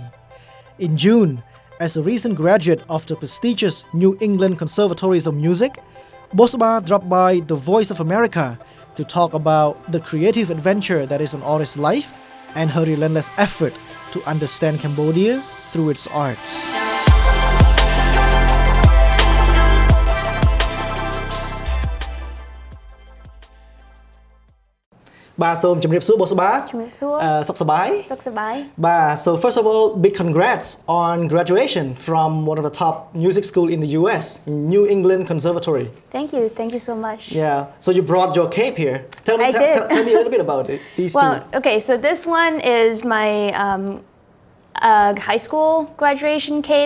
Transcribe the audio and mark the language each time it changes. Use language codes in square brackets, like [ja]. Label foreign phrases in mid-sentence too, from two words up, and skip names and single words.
[en] In June, as a recent graduate of the prestigious New England Conservatory of Music, Bosba dropped by The Voice of America to talk about the creative adventure that is an artist's life and her relentless effort to understand Cambodia through its arts. [km] Bà សូមជម្រាបសួរ Bosba ជំរាបសួរ សុខសប្បាយ សុខសប្បាយ [en] បាទ so first of all big congrats on graduation from one of the top music school in the US, New England Conservatory. Thank you so much. Yeah, so you brought your cape here. Tell me a little bit about it. These well, two. Okay, so this one is my high school graduation cape.